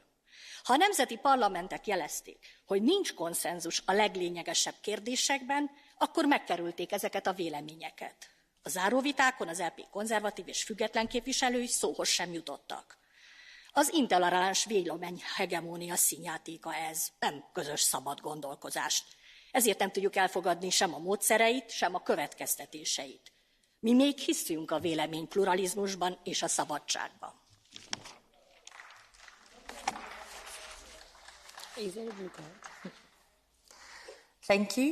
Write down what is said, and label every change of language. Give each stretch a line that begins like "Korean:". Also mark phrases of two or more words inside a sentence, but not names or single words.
Hungarian: Ha a nemzeti parlamentek jelezték, hogy nincs konszenzus a leglényegesebb kérdésekben, akkor megkerülték ezeket a véleményeket. A záróvitákon az EP konzervatív és független képviselői szóhoz sem jutottak. Az intoleráns vélemény hegemónia színjátéka ez, nem közös szabad gondolkozást. Ezért nem tudjuk elfogadni sem a módszereit, sem a következtetéseit. Mi még hiszünk a vélemény pluralizmusban és a szabadságban.
English: Thank you.